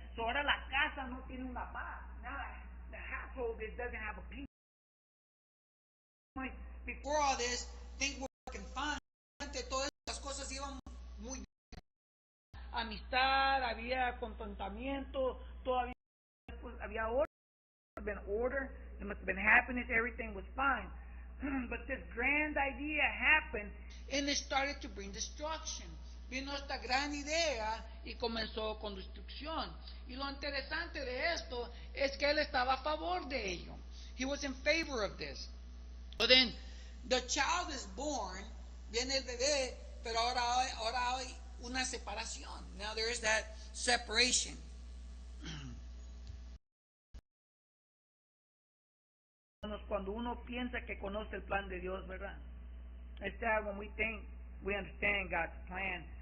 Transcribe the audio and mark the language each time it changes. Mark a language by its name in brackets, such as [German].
[Spanish] So ahora la casa no tiene una paz. [English] Now the household doesn't have a peace. Before all this, things were working fine. [Spanish] Todas las cosas iban muy bien. Amistad, había contentamiento, todavía había order. [English] There must have been order, there must have been happiness, everything was fine. But this grand idea happened, and it started to bring destruction. [Spanish] Vino esta gran idea y comenzó con destrucción. Y lo interesante de esto es que él estaba a favor de ello. [English] He was in favor of this. So then, the child is born, [Spanish] viene el bebé, pero ahora hay una separación. [English] Now there is that separation. [Spanish] Cuando uno piensa que conoce el plan de Dios, ¿verdad? [English] It's that when we think we understand God's plan.